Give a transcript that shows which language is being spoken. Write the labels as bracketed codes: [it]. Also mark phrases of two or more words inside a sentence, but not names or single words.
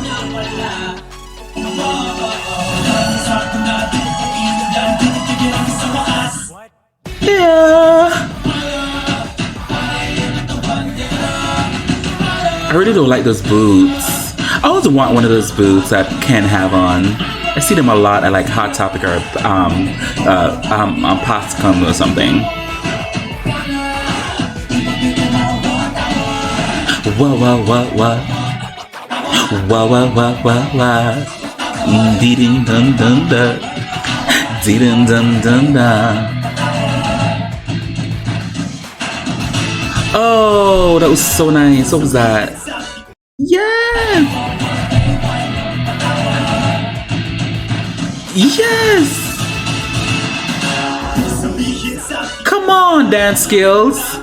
[en] Yeah. I really don't like those boots. I always want one of those boots that Ken have on. I see them a lot at like Hot Topic or Postcom or something. Wah wah wah wah. Wah wah wah wah wah. Dee dum dum dum da. Dee dum dum dum da. Oh, that was so nice. What was that? Yes! Yes! Come on, dance skills!